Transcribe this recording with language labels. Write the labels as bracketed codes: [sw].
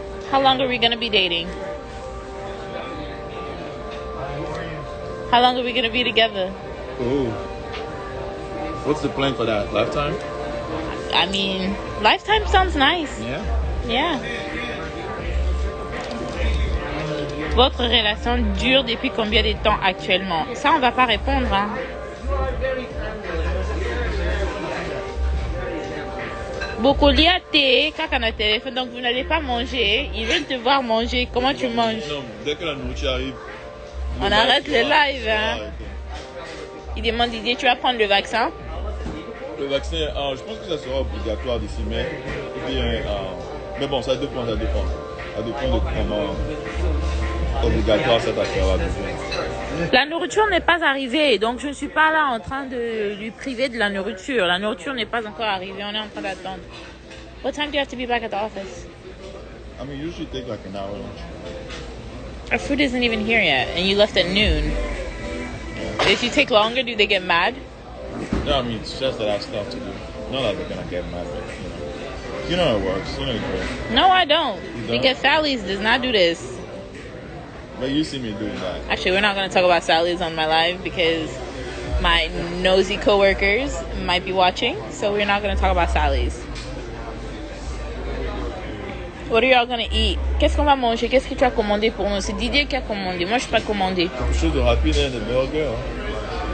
[en] How long are we gonna be dating? How long are we gonna be together? Oh. What's the plan for that? Lifetime? I mean, lifetime sounds nice. Yeah. Yeah. [fr] Votre relation dure depuis combien de temps actuellement? Ça, on va pas répondre. Hein. Bokolia thé, quand on a téléphone, donc vous n'allez pas manger. Ils veulent te voir manger. Comment tu manges? Non, dès que la nourriture arrive. On arrête le live. Hein. Ah, Il demande Didier, tu vas prendre le vaccin? le vaccin, je pense que ça sera obligatoire d'ici mai. Mais bon, ça dépend. Ça dépend de comment obligatoire cette affaire-là devient. La nourriture n'est pas arrivée, donc je ne suis pas là en train de lui priver de la nourriture. La nourriture n'est pas encore arrivée, on est en train d'attendre. [en] What time do you have to be back at the office? I mean, usually take like an hour. Our food isn't even here yet, and you left at noon. If you take longer, do they get mad? No, I mean, it's just that I have stuff to do. Not that they're gonna get mad, but you know how it works. You know it works. No, I don't. You don't? Because Sally's does not do this. But you see me doing that. Actually, we're not going to talk about Sally's on my live because my nosy coworkers might be watching. So we're not going to talk about Sally's. What are y'all going to eat? [fr] Qu'est-ce qu'on va manger? Qu'est-ce que tu as commandé pour nous? C'est Didier qui a commandé. Moi, je ne suis pas commandé. Quelque chose de rapide, hein, de burger. Hein.